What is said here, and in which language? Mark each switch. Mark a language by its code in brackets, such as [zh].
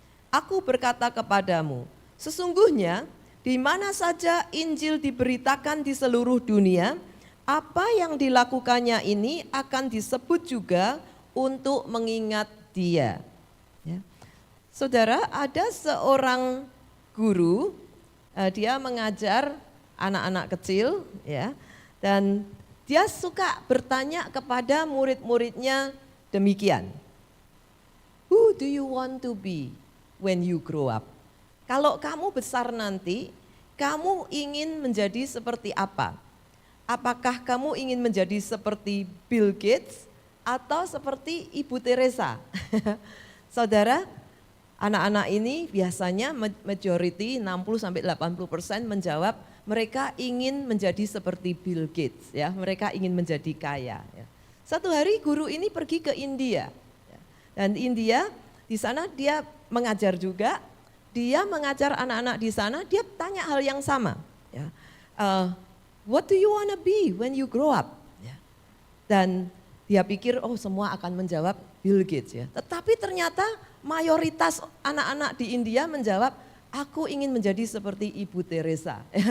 [id] Aku berkata kepadamu, sesungguhnya di mana saja Injil diberitakan di seluruh dunia, apa yang dilakukannya ini akan disebut juga untuk mengingat dia." Ya. Saudara, ada seorang guru, dia mengajar anak-anak kecil, ya, dan dia suka bertanya kepada murid-muridnya demikian. [en] Who do you want to be when you grow up? [id] Kalau kamu besar nanti, kamu ingin menjadi seperti apa? Apakah kamu ingin menjadi seperti Bill Gates atau seperti Ibu Teresa? Saudara, anak-anak ini biasanya majority 60-80% menjawab mereka ingin menjadi seperti Bill Gates, ya. Mereka ingin menjadi kaya. Ya. Satu hari guru ini pergi ke India, ya. Dan India di sana dia mengajar juga. Dia mengajar anak-anak di sana. Dia tanya hal yang sama. Ya. [en] What do you wanna be when you grow up? [id] Ya. Dan dia pikir semua akan menjawab Bill Gates, ya. Tetapi ternyata mayoritas anak-anak di India menjawab, aku ingin menjadi seperti Ibu Teresa.